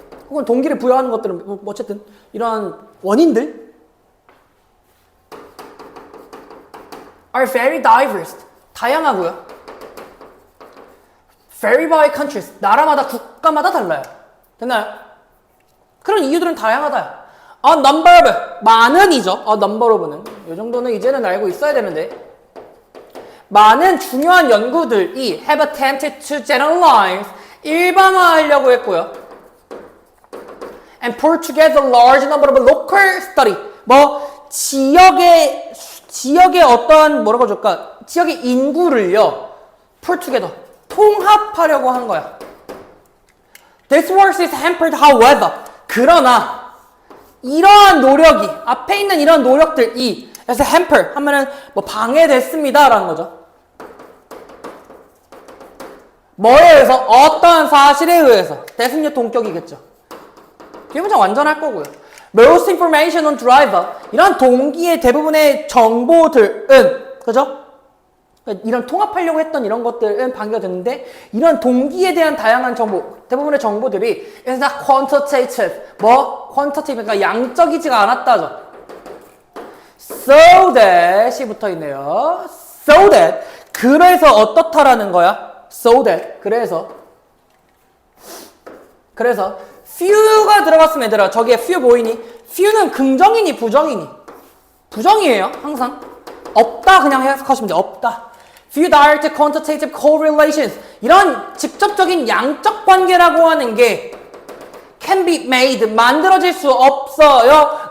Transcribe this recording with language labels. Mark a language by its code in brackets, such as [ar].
[ko] 혹은 동기를 부여하는 것들은 어쨌든 이러한 원인들 [en] are very diverse. [ko] 다양하고요. [en] vary by countries. [ko] 나라마다 국가마다 달라요. 됐나요? 그런 이유들은 다양하다. [en] A number of. [ko] 많은이죠. [en] A number of는. [ko] 이 정도는 이제는 알고 있어야 되는데. 많은 중요한 연구들이 [en] have attempted to generalize. [ko] 일반화하려고 했고요. [en] and pull together large number of local study. [ko] 뭐 지역의 어떤 뭐라고 줄까? 지역의 인구를요. [en] pull together. [ko] 통합하려고 하는 거야. [en] This work is hampered, however. [ko] 그러나 이러한 노력이 앞에 있는 이런 노력들이 [en] as hamper [ko] 하면은 뭐 방해됐습니다라는 거죠. 뭐에 의해서? 어떤 사실에 의해서. 대승력 동격이겠죠. 뒤에 문장 완전 할 거고요. [en] Most information on driver. [ko] 이런 동기의 대부분의 정보들은, 그죠? 이런 통합하려고 했던 이런 것들은 방해가 됐는데, 이런 동기에 대한 다양한 정보, 대부분의 정보들이 [en] is not quantitative. [ko] quantitative, 그러니까 양적이지가 않았다죠. So that이 붙어 있네요. [en] So that. [ko] 그래서 어떻다라는 거야? [en] So that. [ko] 그래서 few가 들어갔으면 얘들아, 저기에 few 보이니? few는 긍정이니 부정이니? 부정이에요, 항상. 없다 그냥 해석하시면 돼요. 없다. [en] Few direct quantitative correlations. [ko] 이런 직접적인 양적 관계라고 하는 게 [en] can be made, [ko] 만들어질 수 없어요.